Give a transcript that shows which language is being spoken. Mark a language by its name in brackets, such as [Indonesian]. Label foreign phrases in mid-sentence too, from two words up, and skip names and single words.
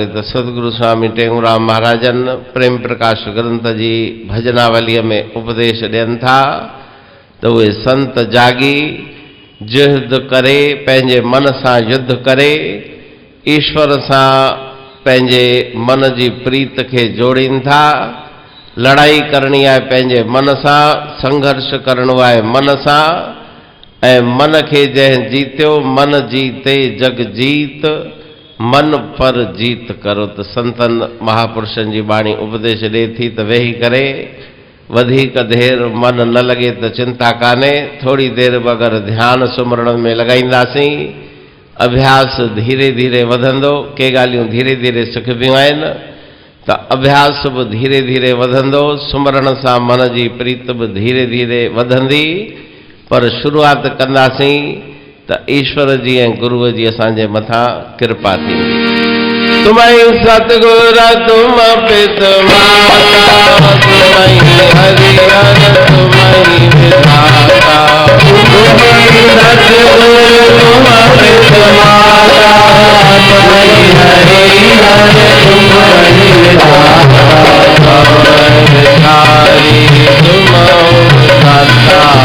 [Sindhi] तो सदगुरु स्वामी टेऊंराम महाराजन प्रेम प्रकाश ग्रंथ जी भजनावलीअ में उपदेश ॾियनि था तो वे संत जागी जिहद करे पंहिंजे मन सां युद्ध करे ईश्वर सां पंहिंजे मन जी प्रीत के जोड़ीनि था। [Hindi] लड़ाई करनी है [Sindhi] पंहिंजे मन सां, संघर्ष करणो है मन सां ऐं मन के जंहिं जीतियो [Hindi] मन जीते जग जीत मन पर जीत करो। [Sindhi] तो संतन महापुरुषनि जी बाणी उपदेश ॾे थी त वेही करे वधीक देर मन न लगे तो चिंता काने, थोड़ी देर भी अगर ध्यान सुमरण में लगाईंदासीं अभ्यास धीरे धीरे वधंदो। के ॻाल्हियूं धीरे धीरे सिखबियूं आहिनि तो अभ्यास भी धीरे धीरे वधंदो। सुमरण सां मन जी प्रीत भी धीरे धीरे वधंदी। पर शुरुआत कंदासीं तो ईश्वर जी ऐं गुरुअ जी असांजे मथां कृपा थींदी। [Hindi] तुम्हारी सतगुर तुम पित माता, तुम्हारी हरिहर तुम्हारी विधाता, तुम्हारी सतगुर तुम पित माता, तुम्हारी हरिहर तुम्हारी विधाता, भिखारी तुम दाता,